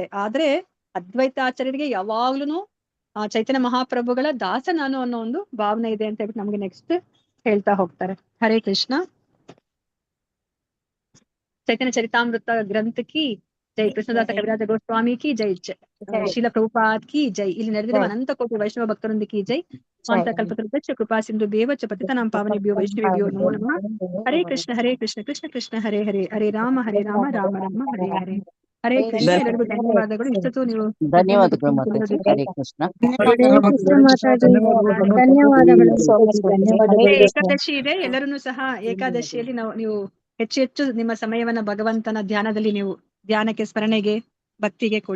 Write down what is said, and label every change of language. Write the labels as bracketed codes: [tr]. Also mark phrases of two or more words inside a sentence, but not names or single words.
[kn] ಆದ್ರೆ ಅದ್ವೈತಾಚಾರ್ಯರಿಗೆ ಯಾವಾಗ್ಲೂ ಚೈತನ್ಯ ಮಹಾಪ್ರಭುಗಳ ದಾಸ ನಾನು ಅನ್ನೋ ಒಂದು ಭಾವನೆ ಇದೆ ಅಂತ ಹೇಳ್ಬಿಟ್ಟು ನಮ್ಗೆ ನೆಕ್ಸ್ಟ್ ಹೇಳ್ತಾ ಹೋಗ್ತಾರೆ. [sa] ಹರೇ ಕೃಷ್ಣ. [kn] ಚೈತನ್ಯ ಚರಿತಾಮೃತ ಗ್ರಂಥ [hi] की जय, [kn] ಕೃಷ್ಣದಾಸ ಕವಿರಾಜ ಗೋಸ್ವಾಮಿ [hi] की जय, [kn] ಶೀಲ ಪ್ರಭುಪಾದ್ [hi] की जय, [kn] ಇಲ್ಲಿ ನಡೆದಿರುವ ಅನಂತ ಕೋಟಿ ವೈಷ್ಣವ ಭಕ್ತರೊಂದಿಗೆ ಜೈ. [sa] ಸ್ವಂತ ಕಲ್ಪತರುದಚ್ಚ ಕೃಪಾ ಸಿಂಧು ದೇವಚ ಪತಿತನಾಂ ಪಾವನೇಭ್ಯೋ ವೈಷ್ಣವೇಭ್ಯೋ ನಮೋ ನಮಃ. ಹರೇ ಕೃಷ್ಣ ಕೃಷ್ಣ ಕೃಷ್ಣ ಹರೇ ಹರೇ, ಹರೇ ರಾಮ ರಾಮ ರಾಮ ಹರೇ ಹರೇ. ಹರೇ ಕೃಷ್ಣ. [kn] ಎಲ್ಲರಿಗೂ ಧನ್ಯವಾದಗಳು. ಇಷ್ಟೊತ್ತು ನೀವು ಧನ್ಯವಾದಗಳು ಮಾತಾಜಿ. ಹರೇ ಕೃಷ್ಣ. ಏಕಾದಶಿ ಇದೆ, ಎಲ್ಲರೂ ಸಹ ಏಕಾದಶಿಯಲ್ಲಿ ನೀವು ಹೆಚ್ಚು ನಿಮ್ಮ ಸಮಯವನ್ನ ಭಗವಂತನ ಧ್ಯಾನದಲ್ಲಿ ನೀವು ಧ್ಯಾನಕ್ಕೆ, ಸ್ಮರಣೆಗೆ, ಭಕ್ತಿಗೆ ಕೊಡಿ.